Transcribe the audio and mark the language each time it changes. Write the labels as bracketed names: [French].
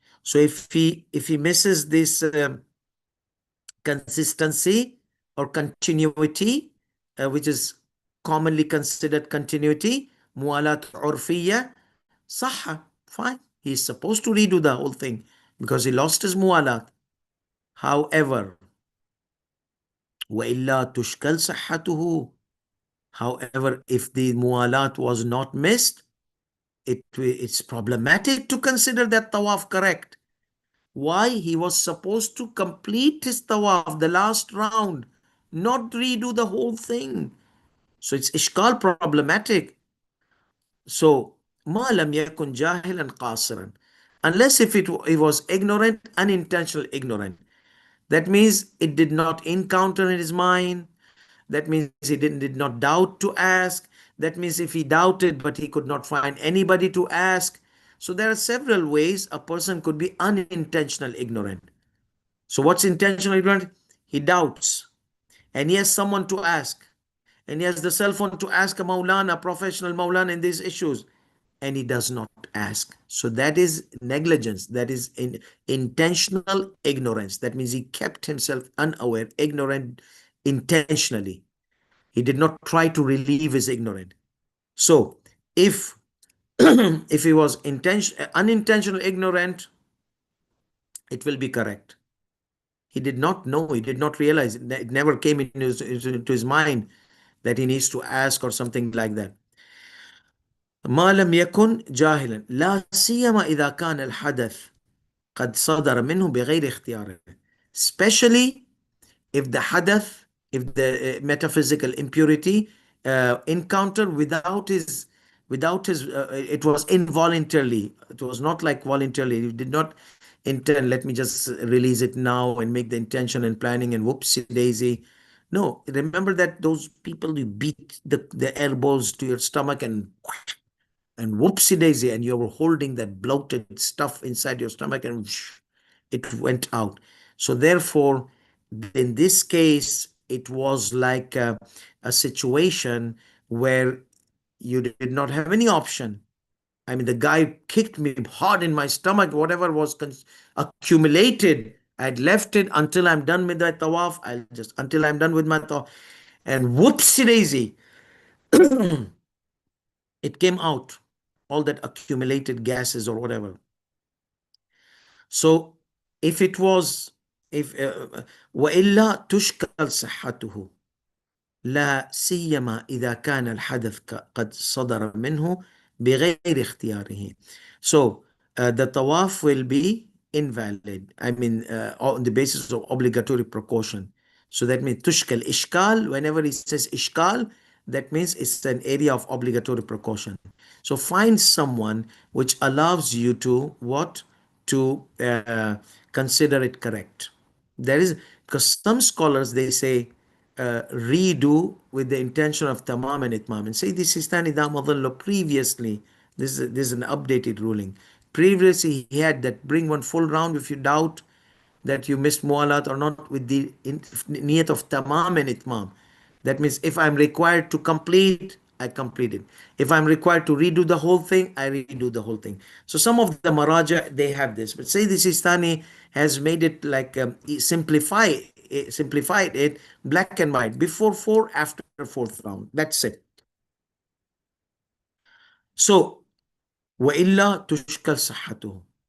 [English] So if he misses this consistency or continuity, which is commonly considered continuity, mualat urfiya, sahha, fine. He's supposed to redo the whole thing because he lost his mualat. [Arabic] However, وَإِلَّا تُشْكَلْ صَحَّتُهُ. [English] However, if the mualat was not missed, it's problematic to consider that tawaf correct. Why? He was supposed to complete his tawaf, the last round, not redo the whole thing. So it's ishkal, problematic. [Arabic] So, ما لم يكن جاهلا قاصرا. [English] Unless if it was ignorant, unintentional ignorant. That means it did not encounter in his mind. That means he did not doubt to ask. That means if he doubted but he could not find anybody to ask. So there are several ways a person could be unintentional ignorant. So what's intentional ignorant? He doubts and he has someone to ask. And he has the cell phone to ask a Maulana, professional Maulana in these issues. And he does not ask. So that is negligence. That is intentional ignorance. That means he kept himself unaware, ignorant intentionally. He did not try to relieve his ignorance. So if if he was unintentional ignorant, it will be correct. He did not know, he did not realize, it never came into his mind that he needs to ask or something like that. [Arabic] ما لم يكن جاهلا لا سيما إذا كان الحدث قد صدر منه بغير اختياره. [English] Especially if the hadath, if the metaphysical impurity encountered without his, it was involuntarily. It was not like voluntarily. He did not intend, let me just release it now and make the intention and planning and whoopsie daisy. No, remember that those people, you beat the elbows to your stomach and whoopsie daisy, and you were holding that bloated stuff inside your stomach and it went out. So therefore, in this case, it was like a situation where you did not have any option. I mean, the guy kicked me hard in my stomach, whatever was accumulated. I'd left it until I'm done with my tawaf. Until I'm done with my tawaf. And whoopsie daisy, it came out, all that accumulated gases or whatever. So if it was, if [Arabic] وإلا تشكل صحته لا سيما إذا كان الحدث قد صدر منه بغير اختياره. [English] So the tawaf will be invalid. I mean, on the basis of obligatory precaution. So that means tushkal ishkal. Whenever he says ishkal, that means it's an area of obligatory precaution. So find someone which allows you to what? To consider it correct. There is, because some scholars they say redo with the intention of tamam and itmam. And say this is Sistani Damadallah previously. This is an updated ruling. Previously he had that bring one full round if you doubt that you missed mualat or not with the niyat of tamam and itmam. That means if I'm required to complete, I complete it. If I'm required to redo the whole thing, I redo the whole thing. So some of the maraja, they have this. But say the Sistani has made it like simplified it black and white. Before four, after fourth round. That's it. [Arabic] So وإلا تشكل صحته.